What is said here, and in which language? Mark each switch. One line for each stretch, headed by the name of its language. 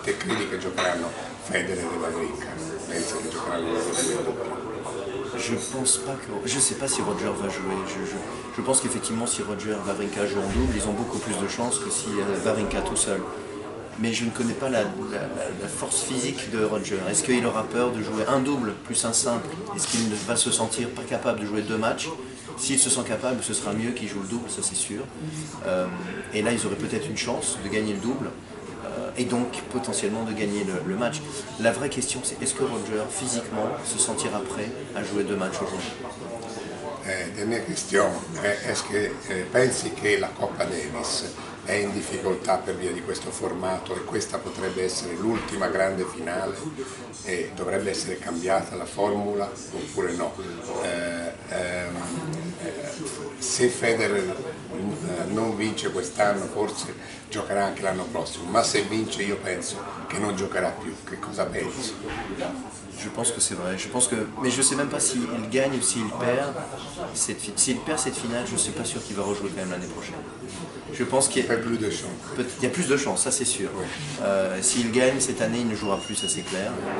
Italian: Te credi che giocheranno Federer e Wawrinka? Pensi che giocheranno loro due in doppio?
French: Je sais pas si Roger va jouer. Je pense qu'effectivement si Roger et Wawrinka jouent en double, ils ont beaucoup plus de chances que si Wawrinka tout seul. Mais je ne connais pas la force physique de Roger. Est-ce qu'il aura peur de jouer un double plus un simple? Est-ce qu'il va se sentir pas capable de jouer 2 matchs? S'il se sent capable, ce sera mieux qu'il joue le double, ça c'est sûr. Et là, ils auraient peut-être une chance de gagner le double. Et donc potentiellement de gagner le match. La vraie question c'est est-ce que Roger physiquement se sentira prêt à jouer 2 matchs aujourd'hui?
Italian: La mia questione è che pensi che la Coppa Davis è in difficoltà per via di questo formato e questa potrebbe essere l'ultima grande finale e dovrebbe essere cambiata la formula oppure no? Se Federer non vince quest'anno forse giocherà anche l'anno prossimo, ma se vince io penso che non giocherà più. Che cosa pensi?
French: Je pense que c'est vrai, mais je ne sais même pas s'il gagne ou s'il perd. S'il perd cette finale, je ne suis pas sûr qu'il va rejouer quand même l'année prochaine. Je pense qu'il y a plus de chance. Il y a plus de chance, ça c'est sûr. Oui. S'il gagne cette année, il ne jouera plus, ça c'est clair.